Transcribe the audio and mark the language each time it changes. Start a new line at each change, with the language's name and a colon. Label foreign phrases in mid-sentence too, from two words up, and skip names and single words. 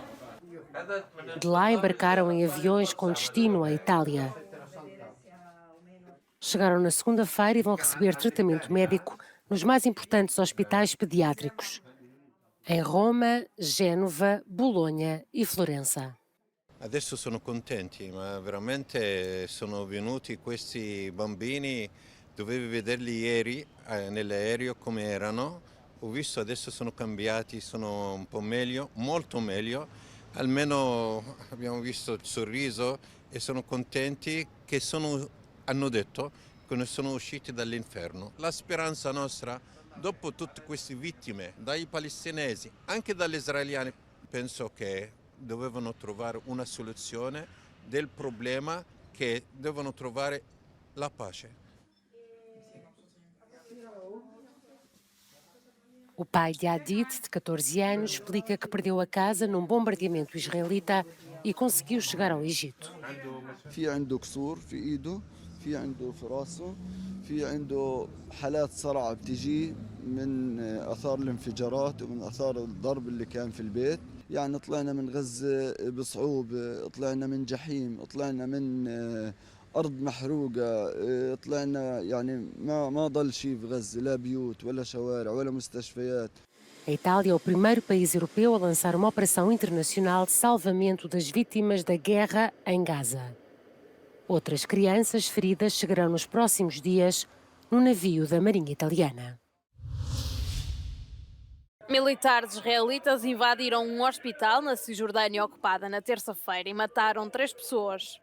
Portuguese: De lá embarcaram em aviões com destino à Itália. Chegaram na segunda-feira e vão receber tratamento médico nos mais importantes hospitais pediátricos, em Roma, Génova, Bolonha e Florença.
Italian: Adesso sono contenti, ma veramente sono venuti questi bambini, dovevi vederli ieri nell'aereo come erano. Ho visto adesso sono cambiati, sono un po' meglio, molto meglio. Almeno abbiamo visto il sorriso e sono contenti che hanno detto che ne sono usciti dall'inferno. La speranza nostra, dopo tutte queste vittime, dai palestinesi, anche dagli israeliani, penso che dovevano trovare una soluzione del problema, che devono trovare la pace.
Portuguese: O pai de Hadid, de 14 anos, explica que perdeu a casa num bombardeamento israelita e conseguiu chegar ao Egito.
Arabic: في عنده كسور في ايده، في عنده في راسه، في عنده حالات صرع بتجي من اثار الانفجارات ومن اثار الضرب اللي كان في البيت. يعني طلعنا من غزة بصعوبة، طلعنا من جحيم، طلعنا من أرض محروقة، طلعنا يعني ما ضل شيء في غزة، لا بيوت ولا شوارع ولا مستشفيات.
Portuguese: A Itália é o primeiro país europeu a lançar uma operação internacional de salvamento das vítimas da guerra em Gaza. Outras crianças feridas chegarão nos próximos dias no navio da Marinha Italiana. Militares israelitas invadiram um hospital na Cisjordânia ocupada na terça-feira e mataram 3 pessoas.